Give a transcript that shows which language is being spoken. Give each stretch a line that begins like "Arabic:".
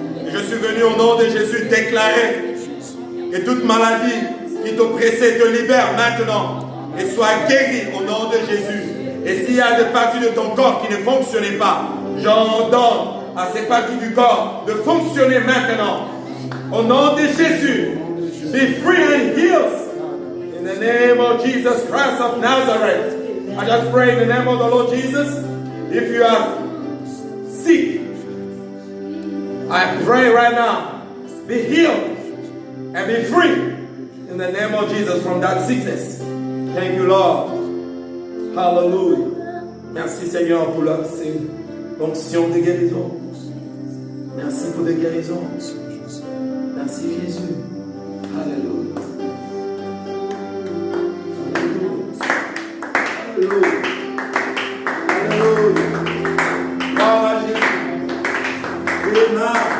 French: Et je suis venu au nom de Jésus déclarer que toute maladie qui t'oppressait te libère maintenant et soit guérie au nom de Jésus. Et s'il y a des parties de ton corps qui ne fonctionnaient pas, j'ordonne à ces parties du corps de fonctionner maintenant. Au nom de Jésus,
English: be free and healed. In the name of Jesus Christ of Nazareth, I just pray in the name of the Lord Jesus. If you are sick, I pray right now, be healed and be free in the name of Jesus from that sickness. Thank you, Lord. Hallelujah.
French: Merci Seigneur pour l'onction de guérison. Merci pour les guérisons. Merci Jésus. Alléluia. Alléluia. Alléluia. Gloire à Jésus. Amen.